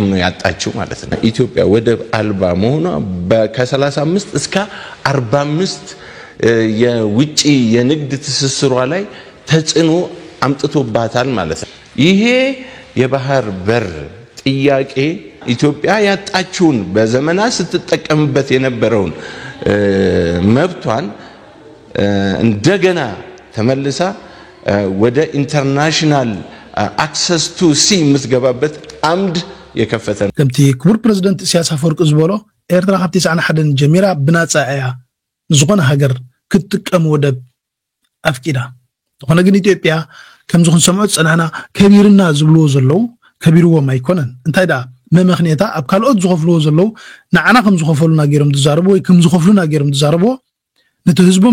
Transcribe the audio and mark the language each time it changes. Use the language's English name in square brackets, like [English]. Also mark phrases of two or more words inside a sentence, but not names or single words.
[Amharic] ነው ያጣችው ማለት ነው ኢትዮጵያ ወደብ አልባ መሆኗ ከ35 እስከ 45 የውጪ የንግድ ትስስሯ ላይ ተጽዕኖ አምጥቶባታል ማለት ነው ይሄ የባህር በር ጥያቄ ኢትዮጵያ ያጣችውን በዘመናት ስትጠቀምበት የነበረውን መብቷን እንደገና ተመልሳ ወደ [English] international access to sea [Amharic] ምትገባበት አምድ የከፈተ [Tigrinya] ከምቲ ክቡር ፕሬዝዳንት ኢሳያስ አፈወርቂ ዝበሎ ኤርትራ ካብቲ 91 ጀሚራ ብናጻ እያ ዝኾነ ሃገር ክትጥቀም ወደብ ኣፍቂዳ ዝኾነ ግን ኢትዮጵያ ከም ዝኾን ሰምዖት ጸናሕና ከቢርና ዝብልዎ ዘለው ከቢርዎም ኣይኮነን እንታይ ዳ መምኽኔታ ኣብ ካልኦት ዝኸፍልዎ ዘለው ንዓና ከም ዝኸፈሉና ገይሮም ትዛረቡ ወይ ከም ዝኸፍሉና ገይሮም ትዛረቡ ነቲ ህዝቦም